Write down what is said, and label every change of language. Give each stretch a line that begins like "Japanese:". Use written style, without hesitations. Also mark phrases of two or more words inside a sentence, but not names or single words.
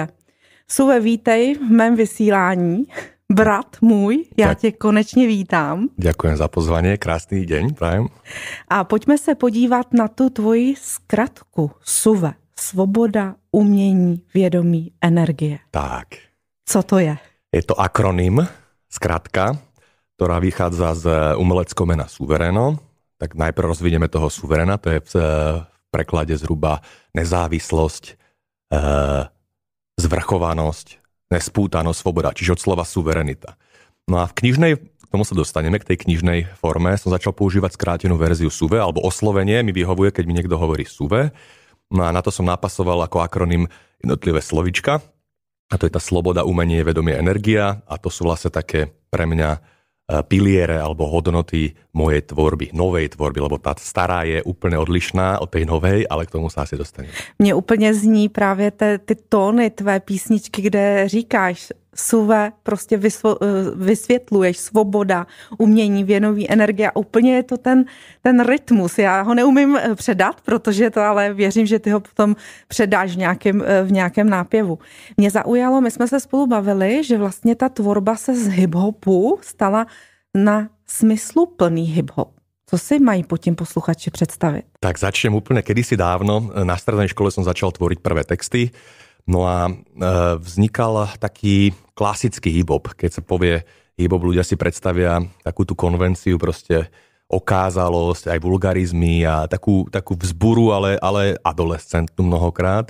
Czech: SUVE, vítej v mém vysílání. Brat můj, já tě konečně vítám.
Slovak: Ďakujem za pozvanie, krásný deň prajem.
Czech: A pojďme se podívat na tu tvoji zkratku SUVE. Svoboda, umění, vědomí, energie. Tak. Co to je?
Slovak: Je to akronym, skratka, ktorá vychádza z umeleckého mena suvereno. Tak najprv rozvinieme toho suverena, to je v preklade zhruba nezávislosť, zvrchovanosť, nespútanosť, svoboda, čiže od slova suverenita. No a v knižnej, k tomu sa dostaneme, k tej knižnej forme, som začal používať skrátenú verziu SUVE, alebo oslovenie mi vyhovuje, keď mi niekto hovorí SUVE. No a na to som napasoval ako akronym jednotlivé slovička. A to je tá sloboda, umenie, vedomie, energia. A to sú vlastne také pre mňa piliere alebo hodnoty mojej tvorby, novej tvorby, lebo tá stará je úplne odlišná od tej novej, ale k tomu sa asi dostaneme.
Czech: Mně úplně zní právě ty tóny tvé písničky, kde říkáš SUVE, prostě vysvětluješ svoboda, umění, vědomí, energie a úplně je to ten rytmus. Já ho neumím předat, protože to ale věřím, že ty ho potom předáš v nějakém nápěvu. Mě zaujalo, my jsme se spolu bavili, že vlastně ta tvorba se z hip-hopu stala na smysluplný hip-hop. Co si mají pod tím posluchači představit?
Slovak: Tak začnem úplne kedysi dávno. Na strednej škole som začal tvoriť prvé texty. No a vznikal taký klasický hip-hop. Keď sa povie hip-hop, ľudia si predstavia takú tú konvenciu, proste okázalosť, aj vulgarizmy a takú vzburu, ale adolescentnú mnohokrát.